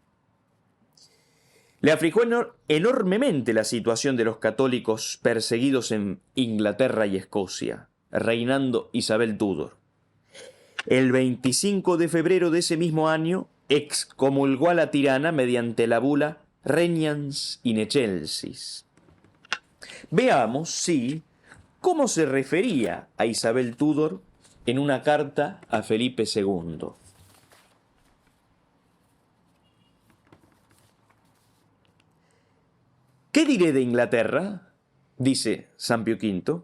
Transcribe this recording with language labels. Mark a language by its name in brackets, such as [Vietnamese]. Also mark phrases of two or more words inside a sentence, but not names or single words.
[Spanish] Le afligió enormemente la situación de los católicos perseguidos en Inglaterra y Escocia, reinando Isabel Tudor. El 25 de febrero de ese mismo año excomulgó a la tirana mediante la bula Regnans in excelsis. Veamos, sí, cómo se refería a Isabel Tudor en una carta a Felipe II. ¿Qué diré de Inglaterra?, dice San Pío V.